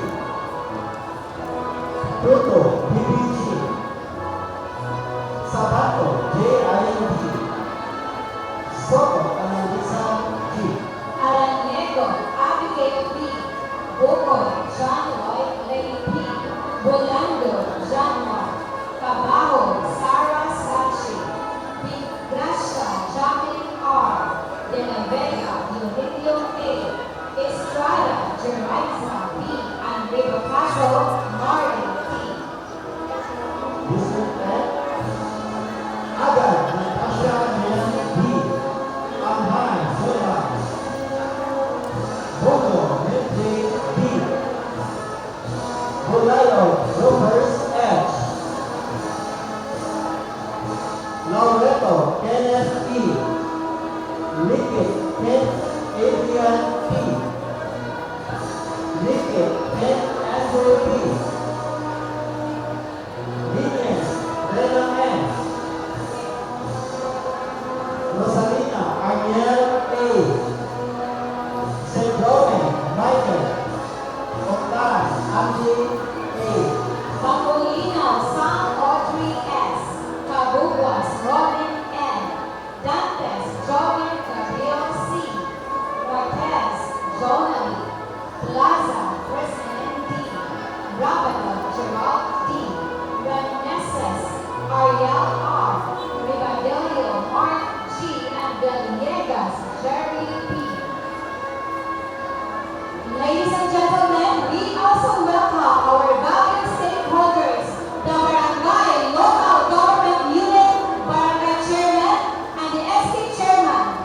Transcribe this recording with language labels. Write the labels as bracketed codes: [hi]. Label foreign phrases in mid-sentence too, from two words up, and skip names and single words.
[en] Tuto, BBG. Sabato, JIND. Soto, Analisa G. Aranego, Abigail B. Bukoy, John Lloyd Lady P. Bolando, John Mark. Cabajo, Sarah Sachi. Big Gracia, Jacqueline R. De la Vega, Eugenio A. Estrada, Jeremiah B. and Riverpaso, Marley T. District 10. Agad, Natasha Jen B. Amhan, Zoya. Bogo, Midday B. Bolayo, Rovers H. Laureto, Kenneth E. Liquid, Ken Adrian P. Liquid, Ken Andrew P. Linus, Rena N. Rosalina, Ariel A. Sedone, Michael. Octan, Angie A. Paulino, Sam Audrey S. Cabuguas, Robin N. Dantes, Joven Gabriel C. Cortez, Jonali. Plaza, President D. Rabado, Gerald D. Reneses, Ariel R. Ribadillo, Mark G. and Villegas, Jerry P. Ladies and gentlemen, we also welcome our valued stakeholders, the Barangay Local Government Unit, Barangay Chairman, and the SK Chairman.